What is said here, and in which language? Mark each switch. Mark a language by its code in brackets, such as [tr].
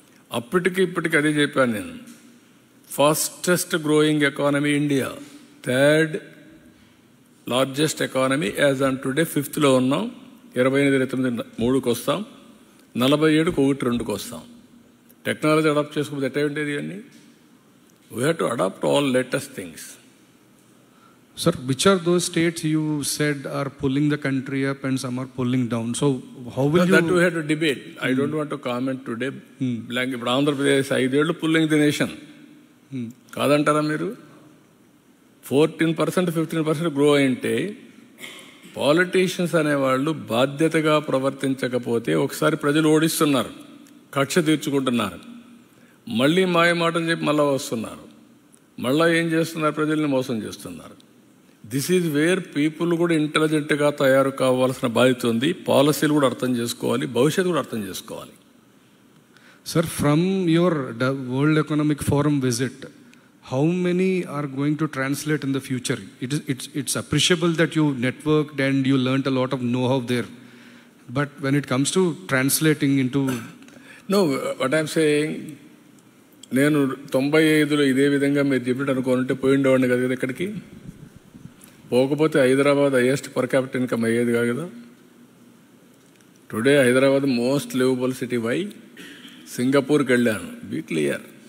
[te] అప్పటికి ఇప్పటికి అదే చెప్పాను నేను. [en] Fastest growing economy India, 3rd largest economy as on today. 5th [te] ఉన్నాం. 28, 29, 3కి వస్తాం. 47కి 1, 2కి వస్తాం. టెక్నాలజీ అడాప్ట్ చేసుకోకపోతే ఎట్లా ఉండేది ఇవన్నీ? [en] We have to adapt all latest things. Sir, which are those states you said are pulling the country up and some are pulling down? So how will you... That we have to debate. I don't want to comment today. Blank. [te] ఇప్పుడు ఆంధ్రప్రదేశ్ 5 ఏళ్ళు [en] pulling the nation [te] కాదంటారా మీరు? 14%, 15% grow అయింటే politicians అనేవాళ్ళు బాధ్యతగా ప్రవర్తించకపోతే ఒకసారి ప్రజలు ఓడిస్తున్నారు, కక్ష తీర్చుకుంటున్నారు. మళ్ళీ మాయ మాటలు చెప్పి మళ్ళీ వస్తున్నారు. మళ్ళీ ఏం చేస్తున్నారు? ప్రజల్ని మోసం చేస్తున్నారు. [en] this is where people [te] కూడా ఇంటెలిజెంట్గా తయారు కావాల్సిన బాధ్యత ఉంది. పాలసీలు కూడా అర్థం చేసుకోవాలి, భవిష్యత్తు కూడా అర్థం చేసుకోవాలి. [en] Sir, from your World Economic Forum visit, how many are going to translate in the future? It's appreciable that you networked and you learnt a lot of know-how there. But when it comes to translating into... No, what I'm saying, [te] నేను 95లో ఇదే విధంగా మీరు చెప్పినట్టు అనుకోనుంటే పోయిండేవాడిని కదా ఇక్కడికి. పోకపోతే Hyderabad highest per capital income అయ్యేది కాదు కదా. [en] Today Hyderabad most livable city. Why? సింగపూర్కి [te] వెళ్ళాను. [en] Be clear.